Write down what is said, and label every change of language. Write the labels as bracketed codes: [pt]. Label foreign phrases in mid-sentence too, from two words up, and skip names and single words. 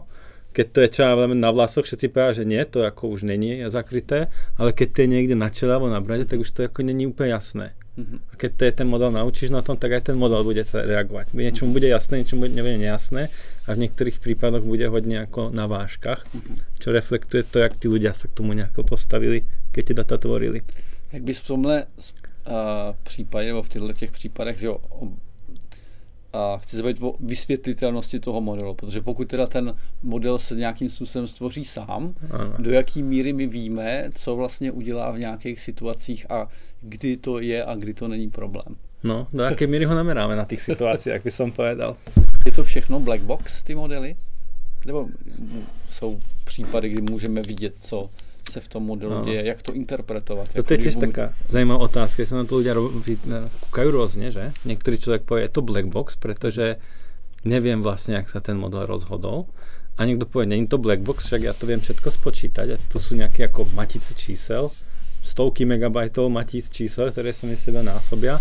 [sk] Keď to je čo na vlasoch, všetci povedia, že nie, to ako už není zakryté, ale keď to je niekde na čele alebo na brade, tak už to ako není úplne jasné. A keď to je ten model naučíš na tom, tak aj ten model bude reagovať. Niečomu bude jasné, niečomu nebude nejasné a v niektorých prípadoch bude hodne ako na vážkach, čo reflektuje to, jak tí ľudia sa k tomu nejako postavili, keď tie data tvorili. [cs] Jak bys v tomhle případě, nebo v těchto případech, že chci se bavit o vysvětlitelnosti toho modelu, protože pokud teda ten model se nějakým způsobem stvoří sám, do jaký míry my víme, co vlastně udělá v nějakých situacích a kdy to je a kdy to není problém. No, do jaké míry ho nameráme na těch situacích, [sk] jak by som povedal. [cs] Je to všechno [en] black box, [cs] ty modely? Nebo jsou případy, kdy můžeme vidět, co se v tom modelu děje, jak to interpretovat? [sk] To je tiež taká zaujímavá otázka, keď sa na to ľudia kúkajú rôzne, že? Niektorý človek povie, je to [en] black box, [sk] pretože neviem vlastne, jak sa ten model rozhodol. A niekto povie, nie je to [en] black box, [sk] však ja to viem všetko spočítať. A tu sú nejaké ako matice čísel, stovky megabajtov matíc čísel, ktoré sa mi seba násobia.